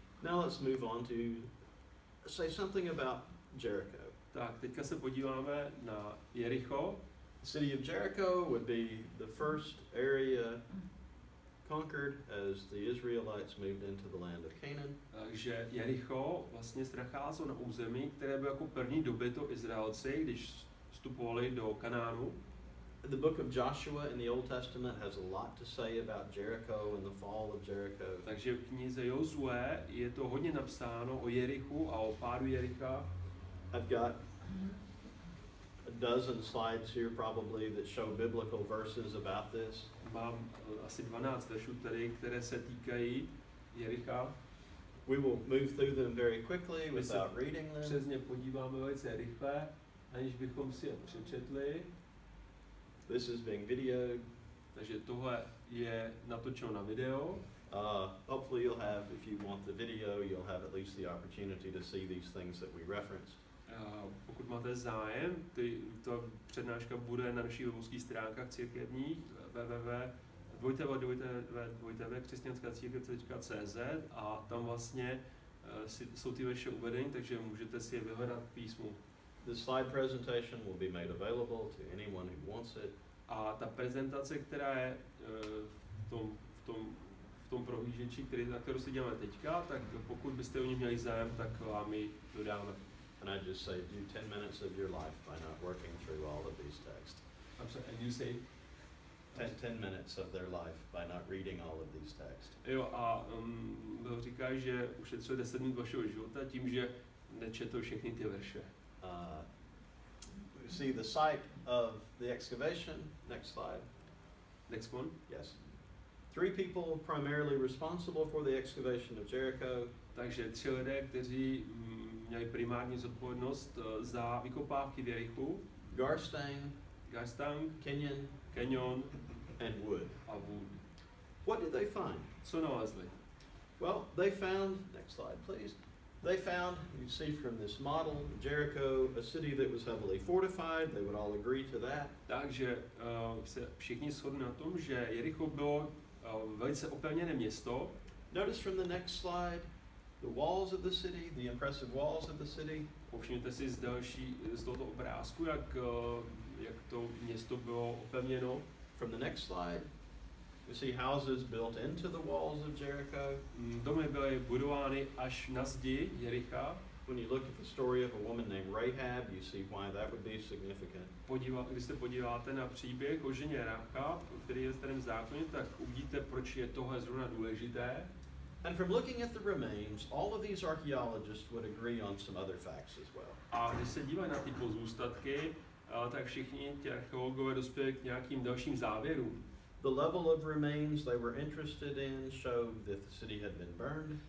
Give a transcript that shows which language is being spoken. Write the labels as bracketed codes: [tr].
[en] Now let's move on to say something about Jericho. [cs] Tak, teďka se podíváme na Jericho. [en] The city of Jericho would be the first area conquered as the Israelites moved into the land of Canaan. [cs] Takže Jericho vlastně se nacházelo na území, které bylo jako první dobyto Izraelci, když vstupovali do Kanánu. [en] The book of Joshua in the Old Testament has a lot to say about Jericho and the fall of Jericho. [cs] Takže v knize Jozue je to hodně napsáno o Jerichu a o pádu Jericha. [en] I've got a dozen slides here probably that show biblical verses about this. [cs] Mám asi 12 veršů tady, které se týkají Jericha. [en] We will move through them very quickly without reading them. [cs] Přes ně podíváme velice rychle, aniž bychom si je přečetli. [en] This is being videoed. [cs] Takže tohle je natočeno na video. [en] Hopefully you'll have, if you want the video, you'll have at least the opportunity to see these things that we referenced. [cs] Pokud máte zájem, ta přednáška bude na našich webovských stránkách církevních www.křesťanskácírkev.cz a tam vlastně jsou ty verše uvedeny, takže můžete si je vyhledat v písmu. [en] The slide presentation will be made available to anyone who wants it. [cs] A ta prezentace, která je v tom prohlížeči, na kterou si děláme teďka, tak pokud byste o ní měli zájem, tak vám ji dodáme. [en] And I just say, do 10 minutes of your life by not working through all of these texts. I'm sorry, and you say? 10 minutes of their life by not reading all of these texts. [cs] Jo, a Bill říká, že ušetřil 10 minut vašeho života tím, že nečetl všechny ty verše. [en] You see the site of the excavation. Next slide. Next one. Yes. 3 people primarily responsible for the excavation of Jericho. [cs] Takže 3 lidé, kteří měli primární zodpovědnost za vykopávky v Jerichu. [en] Garstang, Kenyon and Wood. [cs] A Wood. [en] What did they find? [cs] Co nalezli? [en] Well, they found, next slide please. They found, you see from this model, Jericho, a city that was heavily fortified. They would all agree to that. [cs] Takže se všichni shodli na tom, že Jericho bylo velice opevněné město. [en] Notice from the next slide the walls of the city, the impressive walls of the city. [cs] Povšimněte si z tohoto obrázku, jak to město bylo opevněno. [en] From the next slide, you see houses built into the walls of Jericho. [cs] Domy byly budovány až na zdi Jericha. [en] When you look at the story of a woman named Rahab, you see why that would be significant. [cs] Když se podíváte na příběh o ženě Rahab, který je v Starém zákoně, tak uvidíte, proč je tohle zrovna důležité. [en] And from looking at the remains, all of these archaeologists would agree on some other facts as well. [cs] A když se dívají na ty pozůstatky, tak všichni ti archeologové dospěli k nějakým dalším závěrům. [en] The level of remains they were interested in showed that the city had been burned.